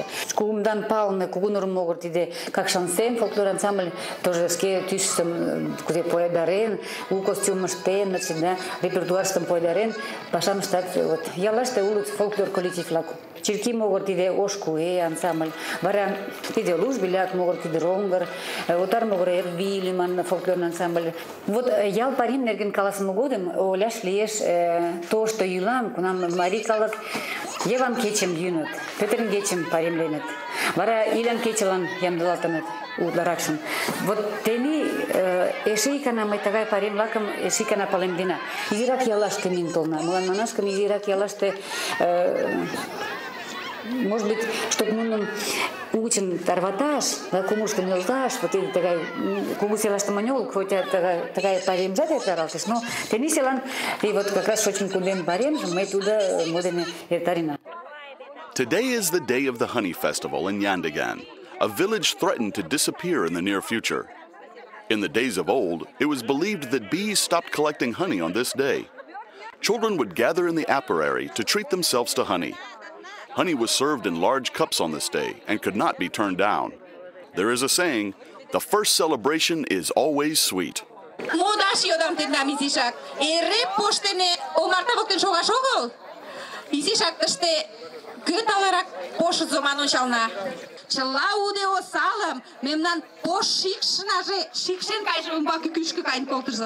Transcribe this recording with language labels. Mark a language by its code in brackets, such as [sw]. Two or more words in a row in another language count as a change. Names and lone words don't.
[chm] Кугумдан палыме Кугунур могыр тиде Какшансем фольклор ансамбль тоже шке тӱсыштым кузе поедарен, у костюм ыштен, репертуарыштым поедарен, пашам ыштат. Яллаште улыт фольклор коллектив-влак. Черки могыр тиде Ош куэ ансамбль, вара тиде Луж-Беляк могыр тиде Роҥгыр, Отар могыр Эрви лӱман фольклорный ансамбль. Вот ял пайрем нерген каласыме годым ойлаш лиеш тошто йӱлам, кунам марий калык Йыван кечым йӱыныт, Пӧтырын кечым пайремленыт, вара Илян кечылан ямдылалтыныт утларакшым. Вот тений эше икана мый тыгай пайрем-влакым эше икана палемдена. Изирак яллаште миен толна. Молан манаш гын, изирак яллаште [ru] может быть, чтобы [chm] нуным угычын тарваташ, кумушкын нӧлташ, вот тыгай кугу селаште монь огыл, хотя тыгай пайремжат эртаралтеш, но тений селан [ru] вот как раз [chm] шочын кундем пайремжым мый тудо мо дене эртарена. [en] Today is the day of the honey festival in Yandegan, a village threatened to disappear in the near future. In the days of old, it was believed that bees stopped collecting honey on this day. Children would gather in the apiary to treat themselves to honey. Honey was served in large cups on this day and could not be turned down. There is a saying, the first celebration is always sweet. [chm] Модаш йодам тендам изишак. Эре поштене омарта воктен шогаш огыл. Изишак тыште кӧ талырак пошызо ман ончална. Чыла уде осалым мемнан пош шикшнаже шикшен кайыше умбаке кӱшкӧ каен колтыжо.